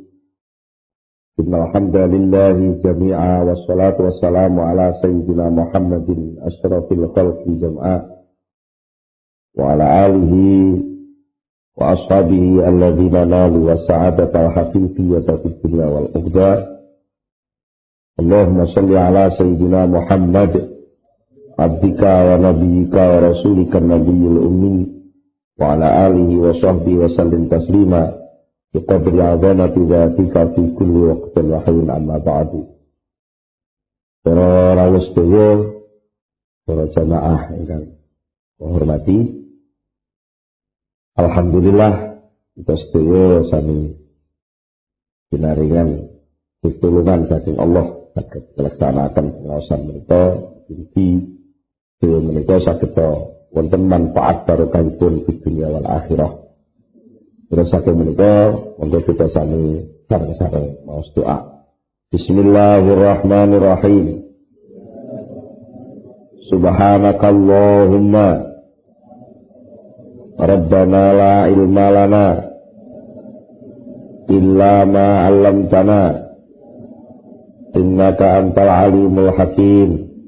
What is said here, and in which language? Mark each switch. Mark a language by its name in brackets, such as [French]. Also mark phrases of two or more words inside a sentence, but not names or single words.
[Arabic] إن الحمد لله جميعا والصلاة والسلام على سيدنا محمد أشرف الخلق جمعا وعلى آله وأصحابه الذين نالوا والسعادة الحقيقية في الدنيا والأخرى. اللهم صل على سيدنا محمد عبدك ونبيك ورسولك النبي الأمي وعلى آله وصحبه وسلم تسليما بقدر عظمة ذاتك في كل وقت وحين أما بعد. [Javanese] Para rawuh sedaya, para jamaah ingkang hormati, alhamdulillah kita sedaya sami pinaringan pitulungan saking Allah saged melaksanakan pengawasan menika iki menika saged wonten manfaat barokahipun di dunia [Arabic] والآخرة. [Javanese] Terus saking menika monggo kita sami sareng-sareng maos doa. [Arabic] بسم الله الرحمن الرحيم. سبحانك اللهم ربنا لا علم لنا إلا ما علمتنا إنك أنت العليم الحكيم.